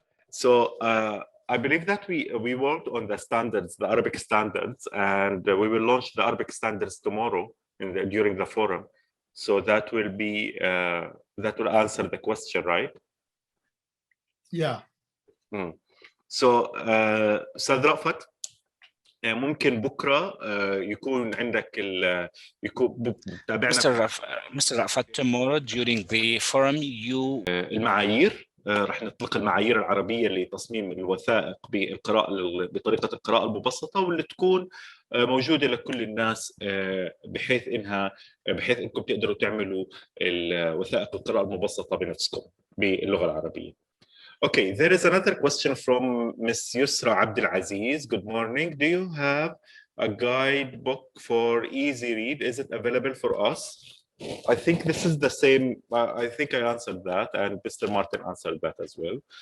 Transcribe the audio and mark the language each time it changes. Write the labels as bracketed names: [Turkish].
[English] So I believe that we worked on the standards, the Arabic standards, and we will launch the Arabic standards tomorrow during the forum. So that will be that will answer the question, right? Yeah. [Arabic] So أستاذ رأفت ممكن بكره يكون عندك يكون تابعنا [English] Mr. Rafat, tomorrow during the forum you [Arabic] المعايير راح نطلق المعايير العربيه لتصميم الوثائق بالقراءه بطريقه القراءه المبسطه، واللي تكون موجودة لكل الناس بحيث إنكم تقدروا تعملوا وثائق القراءة المبسطة بنفسكم باللغة العربية. [English] Okay, there is another question from Miss Yusra Abdelaziz. Good morning. Do you have a guidebook for Easy Read? Is it available for us? I think this is the same. I think I answered that, and Mr. Martin answered that as well.